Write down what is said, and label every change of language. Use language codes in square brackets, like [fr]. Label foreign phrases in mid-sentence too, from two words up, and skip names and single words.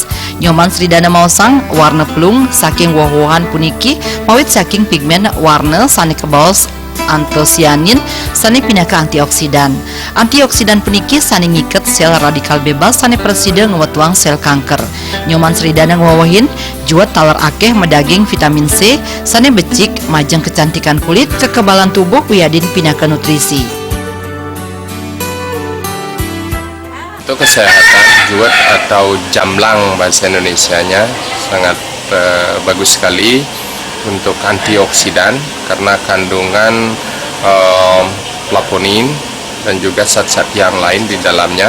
[ban] Nyoman Sridana maosang warna pelung saking woh-wohan puniki mawit saking pigmen warna sani kebaos antosianin sani pinaka antioksidan. Antioksidan puniki sani ngiket sel [id] radikal bebas [ban] sani presiden ngewetwang sel kanker. Nyoman Sridana ngwawahin juwet taler akeh medaging vitamin C sani becik majeng [id] kecantikan kulit, kekebalan tubuh [ban] wiyadin pinaka nutrisi. [id] Untuk kesehatan, juwet atau jamblang bahasa Indonesianya sangat bagus sekali untuk antioksidan karena kandungan flavonoid dan juga zat-zat yang lain di dalamnya.